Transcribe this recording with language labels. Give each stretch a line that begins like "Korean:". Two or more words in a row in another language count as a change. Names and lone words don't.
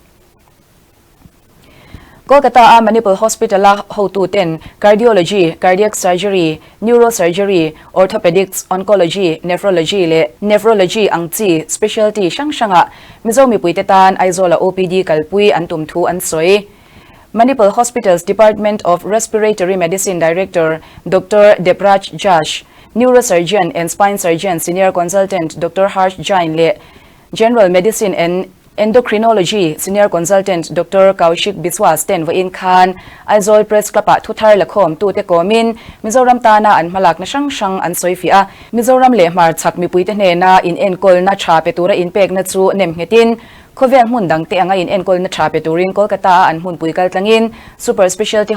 Mizo: Kolkata a Manipal Hospital a hotu ten
English: cardiology, cardiac surgery, neurosurgery, orthopedics, oncology, nephrology
Mizo: angchi specialty shangshanga mizomi puitetan aizola OPD kalpui antum thu an soi
English: Manipal Hospital's Department of Respiratory Medicine Director Dr. Depraj Josh, neurosurgeon and spine surgeon senior consultant Dr. Harsh Jain le General Medicine and Endocrinology Senior Consultant Dr.
Mizo: Kaushik Biswas ten vo in khan Aizol Press Klapa Thar lakhom tu te komin Mizoram ta na an malak na shang an soifia Mizoram le mar chak mi puite ne na in enkol na tha petura in pek na chu nem hetin Khovel mun dang te anga in enkol na tha peturin Kolkata an hun puikal tlangin
English: Super Specialty